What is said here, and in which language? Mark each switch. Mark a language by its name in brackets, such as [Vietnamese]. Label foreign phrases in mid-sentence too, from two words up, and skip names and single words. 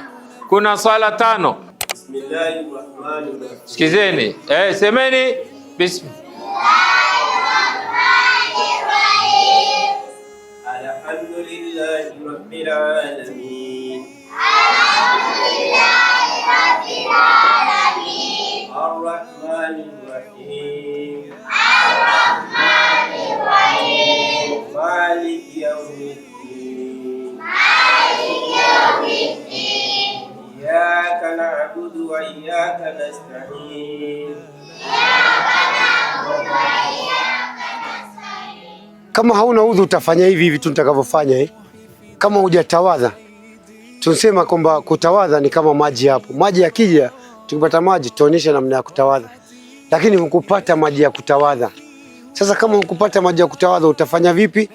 [Swahili] Kuna swala tano. [Arabic] Bismillahirrahmanirrahim. [Swahili] Sikizeni. Semeni [Arabic] Bismillahirrahmanirrahim. الحمد لله رب العالمين. الحمد لله رب العالمين. الرحمن الرحيم الرحمن الرحيم. مالك يوم الدين مالك يوم الدين. إياك نعبد وإياك نستعين. إياك نعبد وإياك نستعين. [Swahili] Kama hauna udhu utafanya hivi vitu nitakavyofanya Kama hujatawadha, tunasema kwamba kutawadha ni kama maji hapo. Maji yakija, tukipata maji tuonyesha namna ya kutawadha. Lakini hukupata maji ya kutawadha. Sasa kama hukupata maji ya kutawadha utafanya vipi?